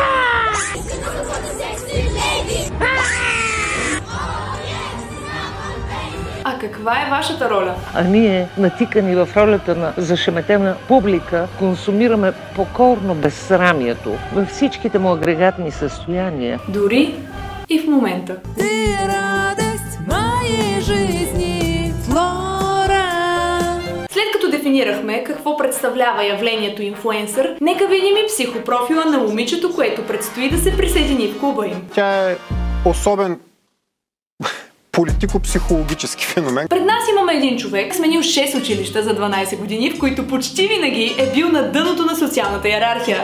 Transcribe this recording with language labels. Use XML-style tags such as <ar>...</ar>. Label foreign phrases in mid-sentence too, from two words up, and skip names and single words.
<bg>А каква е вашата роля? А ние, натикани в ролята на зашеметена публика, консумираме покорно безсрамието във всичките му агрегатни състояния. Дори и в момента.</bg> <ru>Ты радост моей жизни,</ru> <bg>Флора. След като дефинирахме какво представлява явлението инфлуенсър, нека видим и психопрофила на момичето, което предстои да се присъедини в клуба им. Тя е особен политико-психологически феномен. Пред нас имаме един човек, сменил 6 училища за 12 години, в които почти винаги е бил на дъното на социалната иерархия.</bg>